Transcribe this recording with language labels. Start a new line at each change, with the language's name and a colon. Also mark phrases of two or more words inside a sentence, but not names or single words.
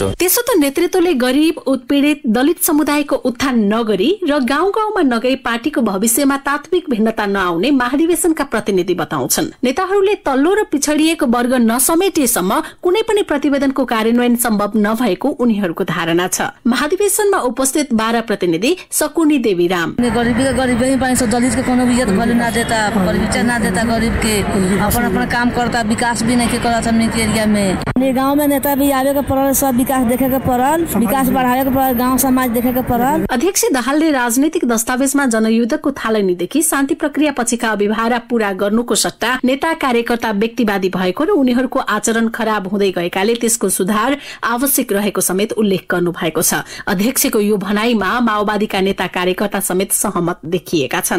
Nepali: त्यसो त नेतृत्वले गरिब, उत्पीडित, दलित समुदायको उत्थान नगरी र गाउँ गाउँमा नगई पार्टीको भविष्यमा तात्विक भिन्नता नआउने महाधिवेशनका प्रतिनिधि बताउँछन्। नेताहरूले तल्लो र पिछडिएको वर्ग नसमेटिएसम्म कुनै पनि प्रतिवेदनको कार्यान्वयन सम्भव नभएको उनीहरूको धारणा छ। महाधिवेशनमा उपस्थित 12 प्रतिनिधि सकुनी देवी राम,
Bhojpuri: गरीब के गरीब ही पाइन्छ, दलित के कोनो इज्जत करे ना देता, परिचय ना देता, गरीब के अपन अपन काम करता, विकास भी नहीं के करत हमनी के एरिया में। ये गांव में नेता भी आवे के पड़ल, सब विकास देखे के पड़ल, विकास बढ़ावे के पड़ल, गांव समाज देखे के पड़ल।
Nepali: अध्यक्ष दाहालले राजनीतिक दस्तावेजमा जनयुद्धको थालनीदेखि शान्ति प्रक्रिया पछिका अभिभारा पूरा गर्नुको सट्टा नेता कार्यकर्ता व्यक्तिवादी भएको र उनीहरूको आचरण खराब हुँदै गएकाले त्यसको सुधार आवश्यक रहेको समेत उल्लेख गर्नु भएको छ। अध्यक्षको यो भनाईमा माओवादीका नेता कार्यकर्ता समेत सहमत देखिएका छन्।